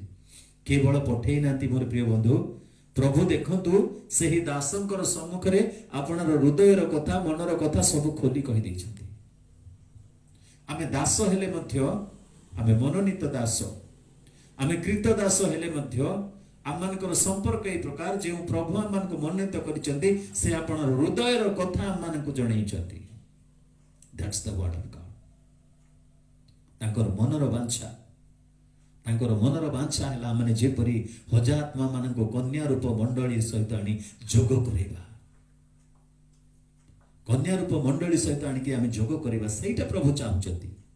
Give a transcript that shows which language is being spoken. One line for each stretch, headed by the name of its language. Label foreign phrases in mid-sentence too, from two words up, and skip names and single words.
Odia: କେବଳ ପଠେଇ ନାହାନ୍ତି ମୋର ପ୍ରିୟ ବନ୍ଧୁ, ପ୍ରଭୁ ଦେଖନ୍ତୁ ସେହି ଦାସଙ୍କର ସମ୍ମୁଖରେ ଆପଣର ହୃଦୟର କଥା, ମନର କଥା ସବୁ ଖୋଲି କହିଦେଇଛନ୍ତି। ଆମେ ଦାସ ହେଲେ ମଧ୍ୟ, ଆମେ ମନୋନୀତ ଦାସ, ଆମେ କ୍ରୀତ ଦାସ ହେଲେ ମଧ୍ୟ ଆମମାନଙ୍କର ସମ୍ପର୍କ ଏହି ପ୍ରକାର, ଯେଉଁ ପ୍ରଭୁ ଆମମାନଙ୍କୁ ମନୋନୀତ କରିଛନ୍ତି ସେ ଆପଣର ହୃଦୟର କଥା ଆମମାନଙ୍କୁ ଜଣେଇଛନ୍ତି।
English: That's the word of God।
Odia: ତାଙ୍କର ମନର ବାଞ୍ଛା ହେଲା ଆମେ ଯେପରି ହଜାତ୍ମା ମାନଙ୍କୁ କନ୍ୟା ରୂପ ମଣ୍ଡଳୀ ସହିତ ଆଣି ଯୋଗ କରିବା, କନ୍ୟା ରୂପ ମଣ୍ଡଳୀ ସହିତ ଆଣିକି ଆମେ ଯୋଗ କରିବା, ସେଇଟା ପ୍ରଭୁ ଚାହୁଁଛନ୍ତି।